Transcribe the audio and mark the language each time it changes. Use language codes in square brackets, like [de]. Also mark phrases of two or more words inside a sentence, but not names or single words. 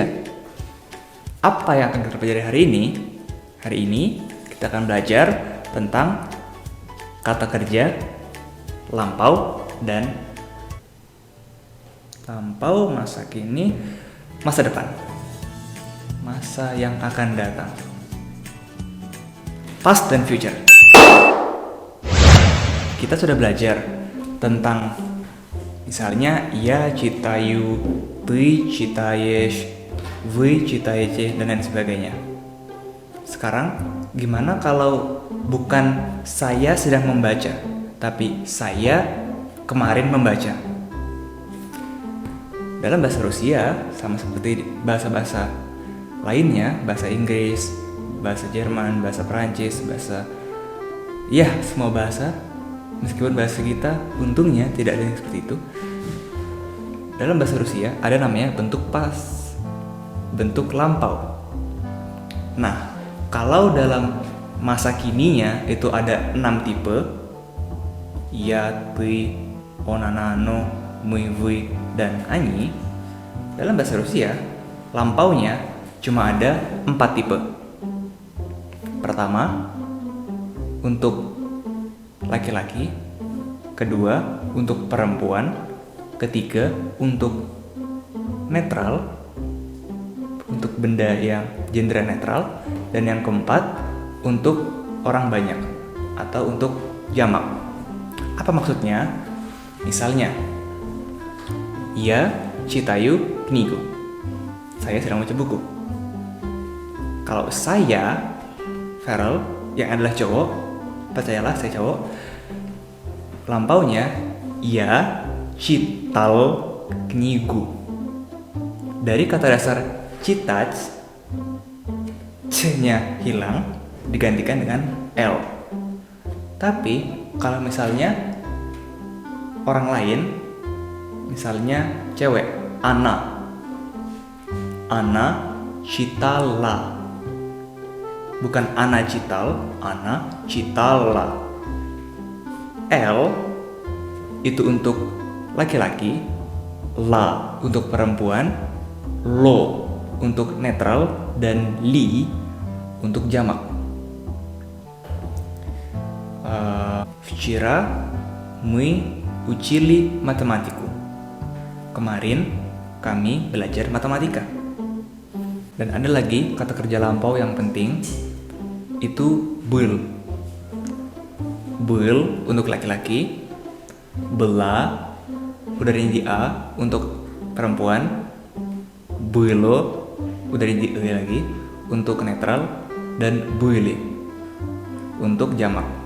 [id] Apa yang akan kita pelajari hari ini? Hari ini kita akan belajar tentang kata kerja lampau dan lampau, masa kini, masa depan, masa yang akan datang, past dan future. Kita sudah belajar tentang misalnya [ru] я читаю, ты читаешь, вы читаете, [id] dan lain sebagainya. Sekarang gimana kalau bukan saya sedang membaca, tapi saya kemarin membaca? Dalam bahasa Rusia sama seperti bahasa-bahasa lainnya, bahasa Inggris, bahasa Jerman, bahasa Perancis, semua bahasa. Meskipun bahasa kita untungnya tidak ada yang seperti itu. Dalam bahasa Rusia ada namanya bentuk past, bentuk lampau. Nah, kalau dalam masa kininya itu ada 6 tipe. [ru] Я, ты, он, она, оно, мы, вы, [id] dan они. Dalam bahasa Rusia, lampaunya cuma ada 4 tipe. Pertama, untuk laki-laki. Kedua, untuk perempuan. Ketiga, untuk netral, untuk benda yang gender netral. Dan yang keempat, untuk orang banyak atau untuk jamak. Apa maksudnya? Misalnya, [ru] я читаю книгу. [id] Saya sedang baca buku. Kalau saya, Feral, yang adalah cowok, percayalah saya cowok, lampaunya [ru] я читал книгу. [id] Dari kata dasar читать, C-nya hilang, digantikan dengan L. Tapi kalau misalnya orang lain, misalnya cewek, Ana читала, bukan Ana cital, Ana citala. L itu untuk laki-laki, la untuk perempuan, lo untuk netral, dan li untuk jamak. [ru] Вчера мы учили математику. [id] Кemarin kami belajar matematika. Dan ada lagi kata kerja lampau yang penting, itu был. Был untuk laki-laki, была udah di A untuk perempuan, было udah di E lagi untuk netral, dan были untuk jamak.